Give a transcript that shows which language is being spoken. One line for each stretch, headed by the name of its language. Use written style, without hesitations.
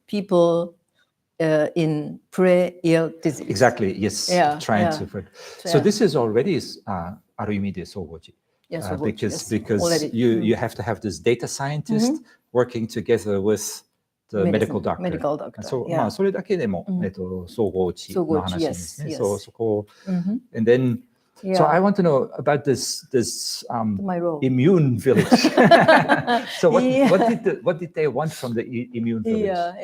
English: People in pre-ill disease. Exactly, yes. Trying to. So this is already
Japanese: ある意味で相互治。
English: Because you have to have this data scientist working together with the medical doctor. Medical doctor.
Japanese: そうそれだけでも総合治の話ですね。
English: そこ and then so I want to know about this immune village. So what did they want from the immune village?